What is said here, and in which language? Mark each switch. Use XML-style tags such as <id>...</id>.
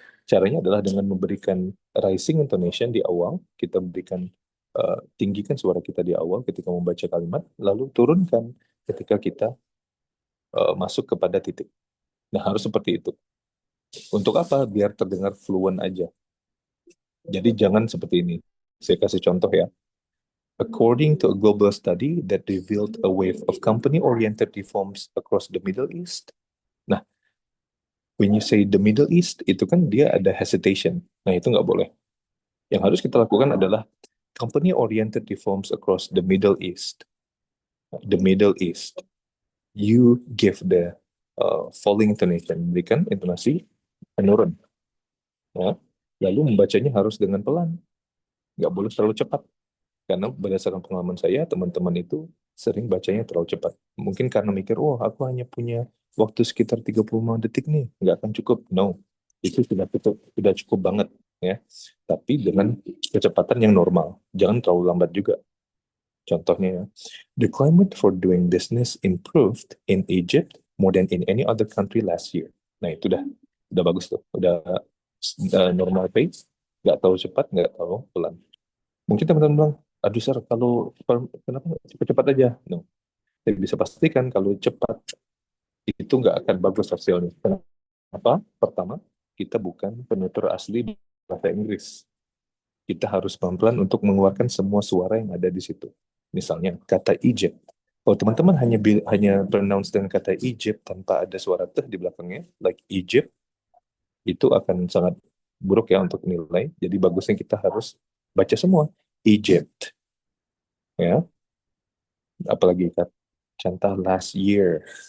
<id>Caranya adalah dengan memberikan rising intonation di awal, kita berikan tinggikan suara kita di awal ketika membaca kalimat, lalu turunkan ketika kita masuk kepada titik. Nah, harus seperti itu. Untuk apa? Biar terdengar fluent aja. Jadi jangan seperti ini. Saya kasih contoh ya.</id> <en>According to a global study that revealed a wave of company-oriented reforms across the Middle East.</en> <id>Nah,</id> <en>when you say the Middle East,</en> <id>itu kan dia ada hesitation. Nah, itu nggak boleh. Yang harus kita lakukan adalah</id> <en>company-oriented reforms across the Middle East. The Middle East. You give the falling intonation.</en> <id>Berikan intonasi menurun. Ya. Lalu membacanya harus dengan pelan. Nggak boleh terlalu cepat. Karena berdasarkan pengalaman saya, teman-teman itu sering bacanya terlalu cepat. Mungkin karena mikir, oh aku hanya punya waktu sekitar 35 detik nih, nggak akan cukup. No, itu sudah cukup banget. Ya. Tapi dengan kecepatan yang normal. Jangan terlalu lambat juga. Contohnya, ya,</id> <en>the climate for doing business improved in Egypt more than in any other country last year.</en> <id>Nah, itu udah bagus tuh. Udah normal pace, nggak terlalu cepat, nggak terlalu pelan. Mungkin teman-teman bilang, aduh Sir, kalau kenapa nggak cepat-cepat aja? No. Saya bisa pastikan kalau cepat itu nggak akan bagus hasilnya. Kenapa? Pertama, kita bukan penutur asli bahasa Inggris. Kita harus pelan-pelan untuk mengeluarkan semua suara yang ada di situ. Misalnya kata Egypt. Kalau teman-teman hanya pronounce dengan kata Egypt tanpa ada suara teh di belakangnya,</id> <en>like Egypt,</en> <id>itu akan sangat buruk ya untuk nilai. Jadi bagusnya kita harus baca semua Egypt, ya. Apalagi contoh last year.</id>